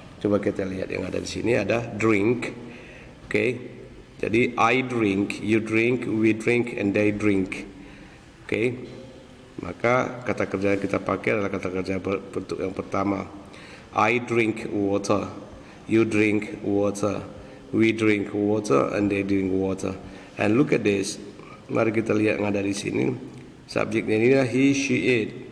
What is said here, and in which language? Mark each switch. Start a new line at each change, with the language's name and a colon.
Indonesian: Coba kita lihat yang ada di sini, ada
English: drink. Okay, jadi I drink, you drink, we drink, and they drink.
Indonesian: Okay, maka kata kerja yang kita pakai adalah kata kerja bentuk yang pertama.
English: I drink water, you drink water, we drink water, and they drink water. And look at this.
Indonesian: Mari kita lihat yang ada di sini. Subjeknya ini adalah he, she, it.